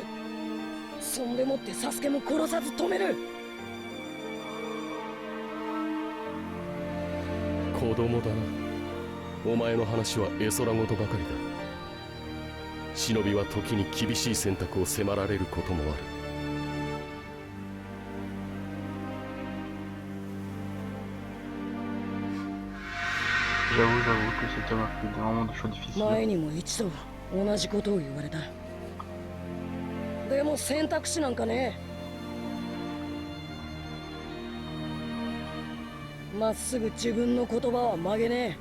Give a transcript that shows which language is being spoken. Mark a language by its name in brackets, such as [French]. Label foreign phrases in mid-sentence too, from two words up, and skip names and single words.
[Japanese] そんでもってサスケも殺さず止める。子供だな。お前の話は絵空事ばかりだ。忍びは時に厳しい選択を迫られることもある。 [French] J'avoue que cet homme a fait vraiment des choix difficiles. [Japanese] 前にも一度同じことを言われた。でも選択肢なんかねえ。まっすぐ自分の言葉は曲げねえ。